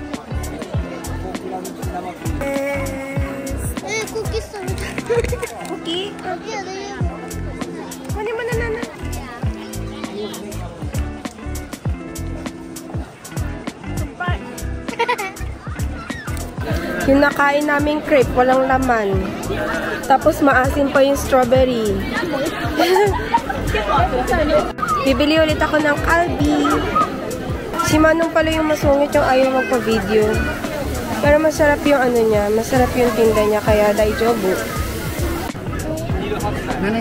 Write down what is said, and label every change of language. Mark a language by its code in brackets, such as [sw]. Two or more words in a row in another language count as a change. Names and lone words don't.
[ja] クッキー食べたい。 [tl] クッキー？kunin mo na, Nana. Yung nakain naming crepe, walang laman. Tapos maasim pa yung strawberry. Bibili ulit ako ng Calbee. Si Manong pala yung masungit yung ayaw magpa-video. Pero masarap yung ano niya, masarap yung tinda niya, kaya daijobu. [ja] 700円。